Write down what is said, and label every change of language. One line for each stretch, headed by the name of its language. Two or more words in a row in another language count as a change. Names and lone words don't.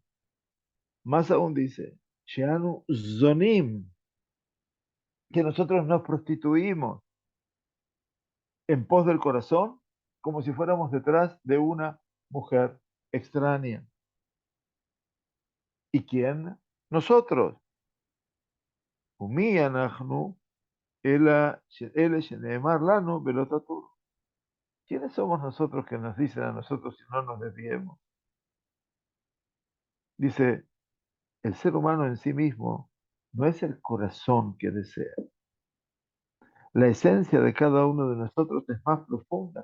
Spanish: Más aún dice,
Hebrew: שאנו זונים,
Spanish: que nosotros nos prostituimos en pos del corazón como si fuéramos detrás de una mujer extraña. ¿Y quién? Nosotros.
Hebrew: ומי אנחנו אלה שנאמר לנו ולא תתור.
Spanish: ¿Quiénes somos nosotros que nos dicen a nosotros si no nos desviemos? Dice, el ser humano en sí mismo no es el corazón que desea. La esencia de cada uno de nosotros es más profunda.